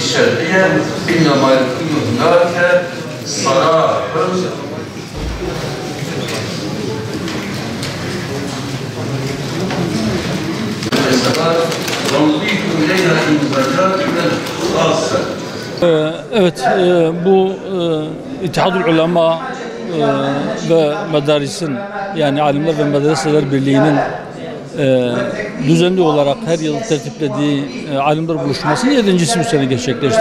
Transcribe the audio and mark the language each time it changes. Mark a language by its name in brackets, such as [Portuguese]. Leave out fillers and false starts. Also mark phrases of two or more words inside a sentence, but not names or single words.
[Arabic] الشرقية إنما يكون هناك صراع ونضيف إليها إنتاجات خاصة. [Turkish] Evet, bu İttihadül Ulema ve Medaris'in, yani Alimler ve Medreseler Birliği'nin düzenli olarak her yıl tertiplediği alimler buluşmasının 7.'si bu sene gerçekleşti.